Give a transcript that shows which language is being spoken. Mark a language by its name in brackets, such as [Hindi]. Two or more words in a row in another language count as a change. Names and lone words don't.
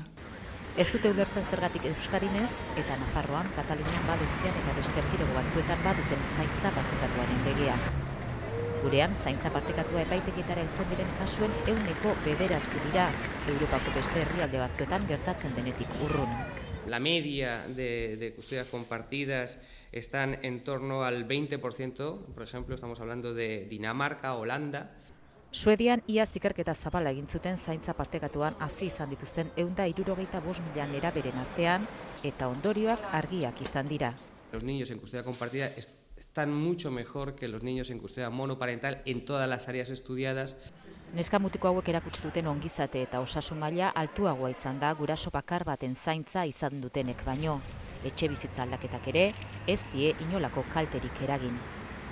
[Basque] Ez dute ulertzen zergatik Euskadin ez, eta Nafarroan, Katalunian, Valentzian eta beste erkidego batzuetan baduten zaintza partekatuaren legea. Gurean, zaintza partekatua epaitegietara heltzen diren kasuen 9% dira, Europako beste herrialde batzuetan gertatzen denetik urrun. [Spanish] La media de custodias compartidas están en torno al 20%, por ejemplo, estamos hablando de Dinamarca, Holanda. [Basque] Suedian iaz ikerketa zabala egin zuten zaintza partekatuan hasi izan dituzten 165.000 neraberen artean eta ondorioak argiak izan dira. [Spanish] Los niños en custodia compartida están mucho mejor que los niños en custodia monoparental en todas las áreas estudiadas. [Basque] Neska mutiko hauek erakutsi duten ongizate eta osasun maila altuagoa izan da guraso bakar baten zaintza izan dutenek baino. Etxebizitza aldaketak ere ez die inolako kalterik eragin.